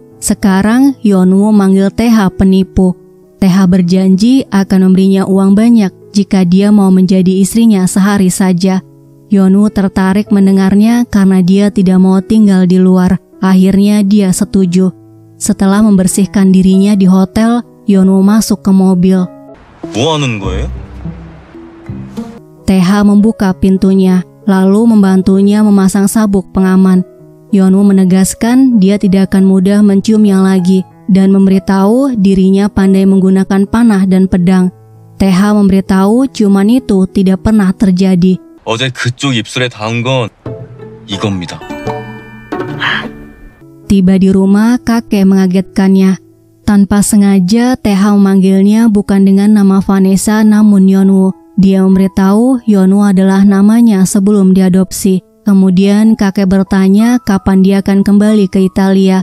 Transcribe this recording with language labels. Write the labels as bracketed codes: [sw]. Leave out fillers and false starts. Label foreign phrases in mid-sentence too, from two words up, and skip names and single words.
[id] Sekarang Yeonwoo manggil TH penipu. TH berjanji akan memberinya uang banyak jika dia mau menjadi istrinya sehari saja. Yeonwoo tertarik mendengarnya karena dia tidak mau tinggal di luar. Akhirnya dia setuju. Setelah membersihkan dirinya di hotel, Yeonwoo masuk ke mobil. [ko] 뭐 하는 거예요? [id] TH membuka pintunya, lalu membantunya memasang sabuk pengaman. Yeonwoo menegaskan dia tidak akan mudah menciumnya lagi dan memberitahu dirinya pandai menggunakan panah dan pedang. TH memberitahu ciuman itu tidak pernah terjadi. [ko] 어제 그쪽 입술에 닿은 건 이겁니다. [id] Tiba di rumah, kakek mengagetkannya. Tanpa sengaja, TH memanggilnya bukan dengan nama Vanessa namun Yeonwoo. Dia memberitahu Yeonwoo adalah namanya sebelum diadopsi. Kemudian kakek bertanya kapan dia akan kembali ke Italia.